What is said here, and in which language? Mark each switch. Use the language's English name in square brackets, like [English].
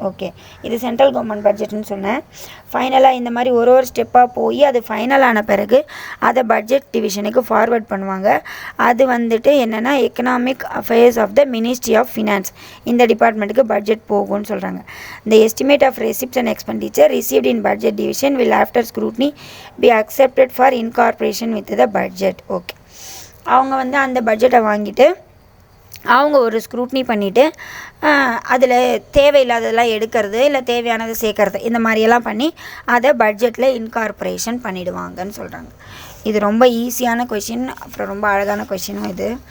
[Tamil] Okay, இது central government பட்ஜெட்னு சொன்னேன். ஃபைனலாக இந்த மாதிரி ஒரு ஸ்டெப்பாக போய் அது ஃபைனலான பிறகு அதை பட்ஜெட் டிவிஷனுக்கு ஃபார்வர்ட் பண்ணுவாங்க. அது வந்துட்டு என்னென்னா economic affairs of the ministry of finance, இந்த டிபார்ட்மெண்ட்டுக்கு பட்ஜெட் போகும்னு சொல்கிறாங்க. [English] The estimate of receipts and expenditure received in budget division will after scrutiny be accepted for incorporation with the budget. [Tamil] Okay, அவங்க வந்து அந்த பட்ஜெட்டை வாங்கிட்டு அவங்க ஒரு ஸ்க்ரூட்னி பண்ணிவிட்டு அதில் தேவையில்லாததெல்லாம் எடுக்கிறது இல்லை தேவையானதை சேர்க்கறது இந்த மாதிரியெல்லாம் பண்ணி அதை பட்ஜெட்டில் இன்கார்பரேஷன் பண்ணிவிடுவாங்கன்னு சொல்கிறாங்க. இது ரொம்ப ஈஸியான கொஷின், அப்புறம் ரொம்ப அழகான கொஷினும் இது.